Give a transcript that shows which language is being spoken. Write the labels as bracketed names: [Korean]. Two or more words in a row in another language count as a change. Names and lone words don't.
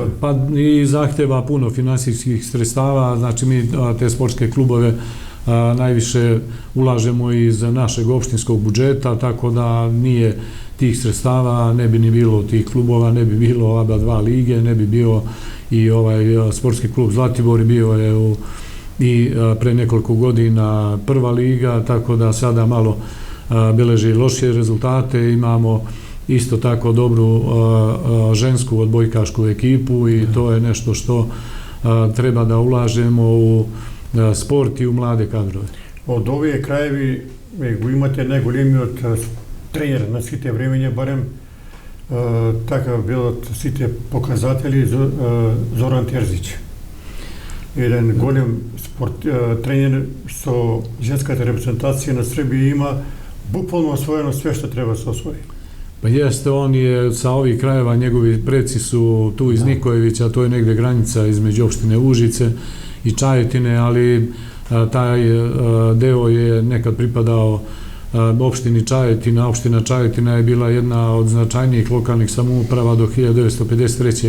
[Serbian] Pa i zahteva puno finansijskih sredstava, znači mi te sportske klubove najviše ulažemo iz našeg opštinskog budžeta, tako da nije tih sredstava, ne bi ni bilo tih klubova, ne bi bilo ABA 2 lige, ne bi bio i ovaj sportski klub Zlatibor, bio je i pre nekoliko godina prva liga, tako da sada malo beleži lošije rezultate. Imamo isto tako dobru žensku odbojkašku ekipu i to je nešto što treba da ulažemo u sport i u mlade kadrove. [Macedonian] Od ovие краеви го имате најголемиот тренер на сите времења, барем така билат сите показатели, Зоран Терзич. Еден голем тренер со женската репрезентација на Србија, има буквално освоено све што треба да се освои. [Serbian] Pa jeste, on je sa ovih krajeva, njegovi preci su tu iz Nikojevića, to je negde granica između opštine Užice i Čajetine, ali taj deo je nekad pripadao opštini Čajetina. Opština Čajetina je bila jedna od značajnijih lokalnih samouprava do 1953.